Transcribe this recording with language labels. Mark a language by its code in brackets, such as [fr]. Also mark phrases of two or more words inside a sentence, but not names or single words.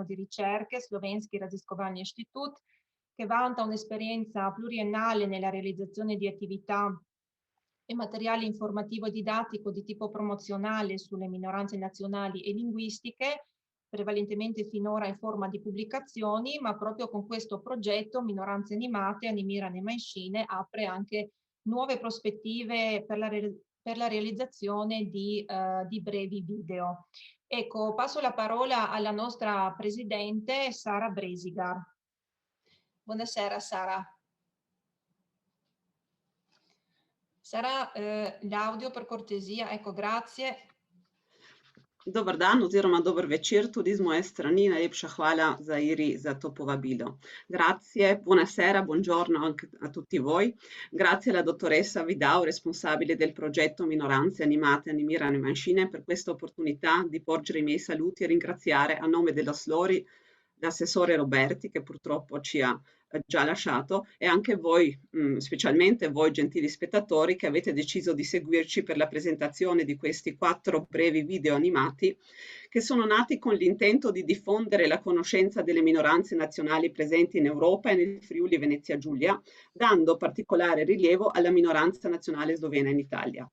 [it] di Ricerche, Slovenski Raziskovalni Inštitut, che vanta un'esperienza pluriennale nella realizzazione di attività e materiale informativo e didattico di tipo promozionale sulle minoranze nazionali e linguistiche, prevalentemente finora in forma di pubblicazioni, ma proprio con questo progetto Minoranze Animate, Animira Nemanscine, apre anche nuove prospettive per la realizzazione di brevi video. Ecco, passo la parola alla nostra presidente Sara Bresigar. Buonasera Sara. Sara, l'audio per cortesia, ecco, grazie. [hr] Dobar dan [sl] oziroma dober večer tudi z moje strani. Najlepša hvala Zairi za to povabilo. [it] Grazie, buonasera, buongiorno anche a tutti voi. Grazie alla dottoressa Vidau, responsabile del progetto Minoranze Animate Animira Nemanscine, per questa opportunità di porgere i miei saluti e ringraziare a nome dello SLORI l'assessore Roberti, che purtroppo ci ha già lasciato, e anche voi, specialmente voi gentili spettatori che avete deciso di seguirci per la presentazione di questi 4 brevi video animati che sono nati con l'intento di diffondere la conoscenza delle minoranze nazionali presenti in Europa e nel Friuli Venezia Giulia, dando particolare rilievo alla minoranza nazionale slovena in Italia.